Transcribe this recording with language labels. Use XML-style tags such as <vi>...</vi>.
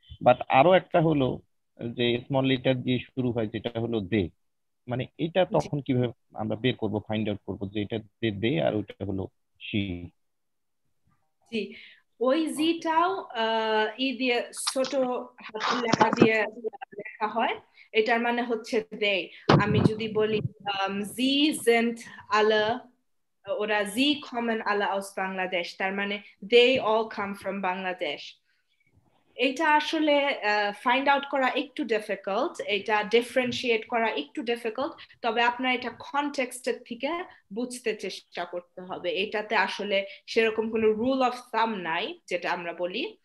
<bn>But আরো একটা হলো যে স্মল লেটার দিয়ে শুরু হয়, যেটা হলো দে। মানে এটা তখন কিভাবে আমরা বের করব, ফাইন্ড আউট করব যে এটা দে আর ওইটা হলো শি? জি, ওই জিটাও ই দিয়ে ছোট হাতের লেখা দিয়ে লেখা হয়, এটার মানে হচ্ছে দে। আমি যদি বলি</bn> <de>sie sind alle oder sie kommen alle aus Bangladesh,</de> <bn>তার মানে</bn> <en>they all come from Bangladesh।</en> <bn>এটা আসলে ফাইন্ড আউট করা একটু ডিফিকাল্ট, এটা ডিফারেন্সিয়েট করা একটু ডিফিকাল্ট, তবে আপনার এটা কনটেক্সটের থেকে বুঝতে চেষ্টা করতে হবে। এটাতে আসলে সেরকম কোনো রুল অফ থাম নাই যেটা আমরা বলি।</bn>